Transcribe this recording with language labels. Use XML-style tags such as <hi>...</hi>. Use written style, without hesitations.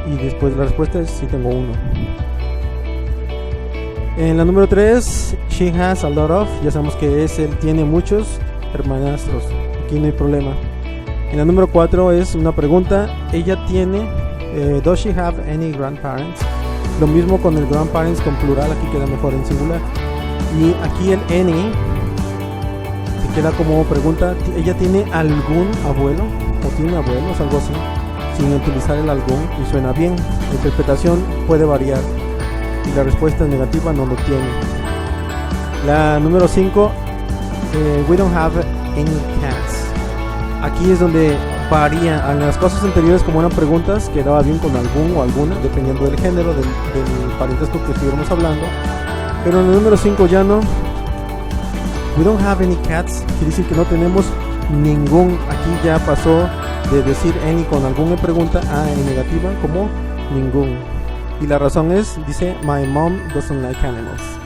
<es>Y después la respuesta es sí, tengo uno. En la número 3,</es> <en>she has a lot of.</en> <es>Ya sabemos que él tiene muchos hermanastros. Aquí no hay problema. En la número 4 es una pregunta. Ella tiene,</es> <en>does she have any grandparents?</en> <es>Lo mismo con el grandparents con plural, aquí queda mejor en singular. Y aquí el any que queda como pregunta. ¿Ella tiene algún abuelo? ¿O tiene abuelos? Algo así, sin utilizar el algún, y suena bien. La interpretación puede variar y la respuesta negativa no lo tiene. La número 5,</es> <en>we don't have any cats.</en> <es>Aquí es donde varía. En las cosas anteriores, como eran preguntas, quedaba bien con algún o alguna, dependiendo del género del parentesco que estuviéramos hablando. Pero en el número 5 ya no.</es> <en>We don't have any cats,</en> <es>quiere decir que no tenemos ningún. Aquí ya pasó de decir any con alguna pregunta a en negativa como ningún. Y la razón es, dice,</es> <en>my mom doesn't like animals.</en>